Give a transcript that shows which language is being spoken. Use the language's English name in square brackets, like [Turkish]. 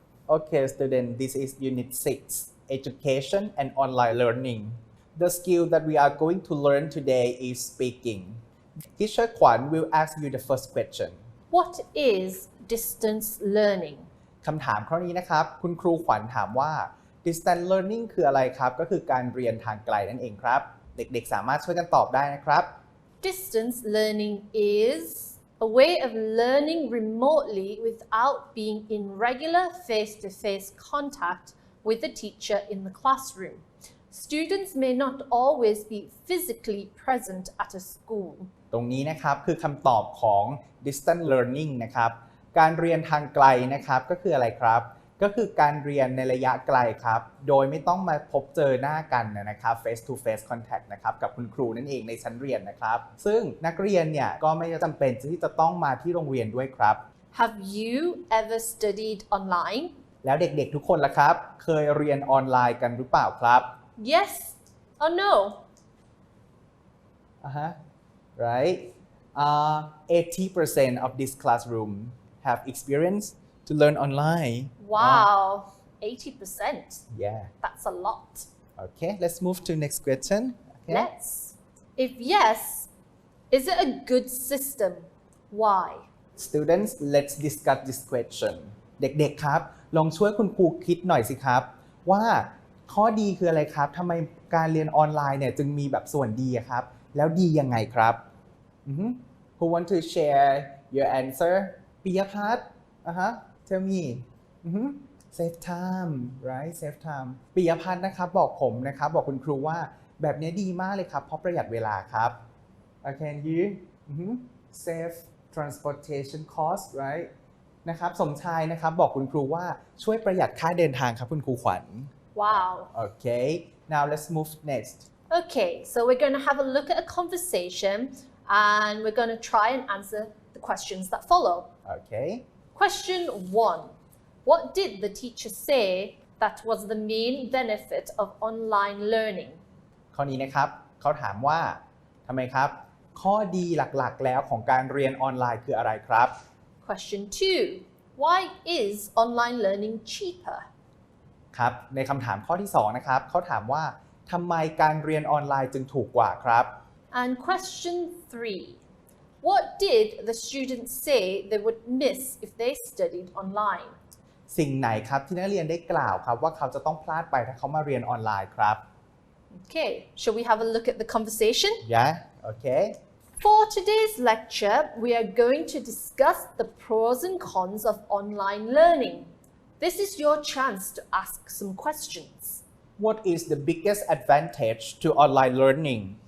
[English] Okay, student, this is Unit 6, Education and Online Learning. The skill that we are going to learn today is speaking. Teacher Kwan will ask you the first question. What is distance learning? [Thai] คำถามข้อนี้นะครับคุณครูขวัญถามว่า distance learning คืออะไรครับก็คือการเรียนทางไกลนั่นเองครับเด็กๆสามารถช่วยกันตอบได้นะครับ [English] Distance learning is a way of learning remotely without being in regular face-to-face contact with the teacher in the classroom. Students may not always be physically present at a school. [Thai] ตรงนี้นะครับคือคำตอบของ distance learning นะครับการเรียนทางไกลนะครับก็คืออะไรครับก็คือการเรียนในระยะไกลครับโดยไม่ต้องมาพบเจอหน้ากันนะครับ face to face contact นะครับกับคุณครูนั่นเองในชั้นเรียนนะครับซึ่งนักเรียนเนี่ยก็ไม่จำเป็นที่จะต้องมาที่โรงเรียนด้วยครับ [English] Have you ever studied online? [Thai] แล้วเด็กๆทุกคนล่ะครับเคยเรียนออนไลน์กันหรือเปล่าครับ [English] Yes or no? Right 80% of this classroom have experience to learn online Wow, 80%. Yeah That's a lot. Okay let's move to next question okay. Let's. If yes, is it a good system? Why? Students let's discuss this question [Thai] เด็กๆครับลองช่วยคุณครูคิดหน่อยสิครับว่าข้อดีคืออะไรครับทำไมการเรียนออนไลน์เนี่ยจึงมีแบบส่วนดีครับแล้วดียังไงครับ [English] Who want to share your answer [Thai] ปิยพัฒน์ [English] Tell me Save time right Save time [Thai] ปิยพัฒน์นะครับบอกผมนะครับบอกคุณครูว่าแบบนี้ดีมากเลยครับเพราะประหยัดเวลาครับ [English] Can you save transportation cost right [Thai] นะครับสมชายนะครับบอกคุณครูว่าช่วยประหยัดค่าเดินทางครับคุณครูขวัญ [English] Wow. Okay now let's move next Okay, so we're going to have a look at a conversation and we're going to try and answer the questions that follow. Okay Question 1. What did the teacher say that was the main benefit of online learning? [Thai] ข้อนี้นะครับเขาถามว่าทำไมครับข้อดีหลักๆแล้วของการเรียนออนไลน์คืออะไรครับ [English] Question 2. Why is online learning cheaper? [Thai] ครับในคำถามข้อที่2นะครับเขาถามว่าทำไมการเรียนออนไลน์จึงถูกกว่าครับ [English] And question 3. What did the students say they would miss if they studied online? [Thai] สิ่งไหนครับที่นักเรียนได้กล่าวครับว่าเขาจะต้องพลาดไปถ้าเขามาเรียนออนไลน์ครับ [English] Okay, shall we have a look at the conversation? Yeah okay For today's lecture, we are going to discuss the pros and cons of online learning. This is your chance to ask some questions. What is the biggest advantage to online learning?